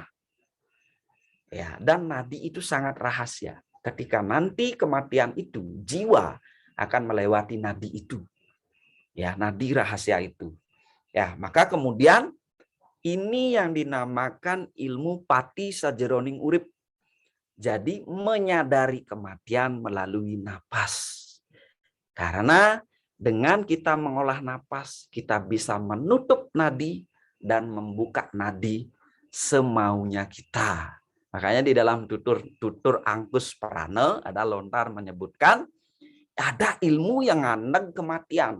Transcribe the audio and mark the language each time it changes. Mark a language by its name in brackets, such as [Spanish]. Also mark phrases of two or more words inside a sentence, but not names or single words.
[Indonesian] Ya, dan nadi itu sangat rahasia. Ketika nanti kematian itu, jiwa akan melewati nadi itu. Ya, nadi rahasia itu. Ya, maka kemudian ini yang dinamakan ilmu [Javanese] pati sajeroning urip. [Indonesian] Jadi menyadari kematian melalui napas. Karena dengan kita mengolah napas, kita bisa menutup nadi dan membuka nadi semaunya kita. Makanya di dalam tutur Angkus Prana ada lontar menyebutkan ada ilmu yang ngandeng kematian.